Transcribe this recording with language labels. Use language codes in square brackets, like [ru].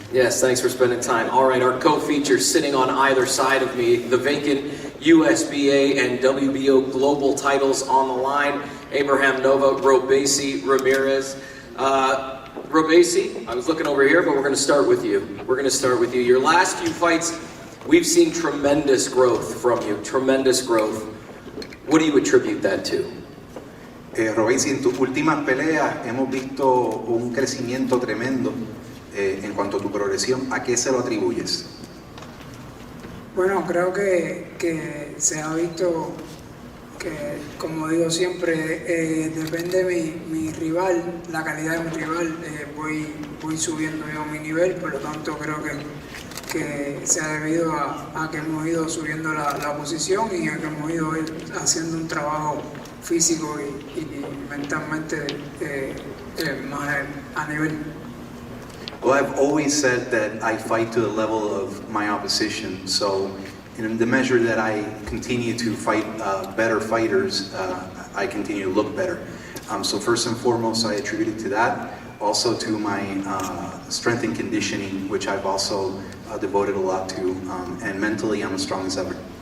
[en] Yes, thanks for spending time. All right, our co-features sitting on either side of me, the vacant USBA and WBO global titles on the line. Abraham Nova, Robesi Ramirez. Robesi, I was looking over here, but we're going to start with you. Your last few fights, we've seen tremendous growth from you, tremendous growth. What do you attribute that to? [es] Robesi, en tus últimas peleas hemos visto un crecimiento tremendo en cuanto a tu progresión. ¿A qué se lo atribuyes? Bueno, creo que se ha visto que, como digo siempre, depende de mi rival, la calidad de mi rival, voy subiendo yo mi nivel, por lo tanto creo que se ha debido a que hemos ido subiendo la posición y a que hemos ido haciendo un trabajo físico y mentalmente más a nivel. [en] Well, I've always said that I fight to the level of my opposition, so in the measure that I continue to fight better fighters, I continue to look better. So first and foremost, I attribute it to that. Also to my strength and conditioning, which I've also devoted a lot to, and mentally I'm as strong as ever.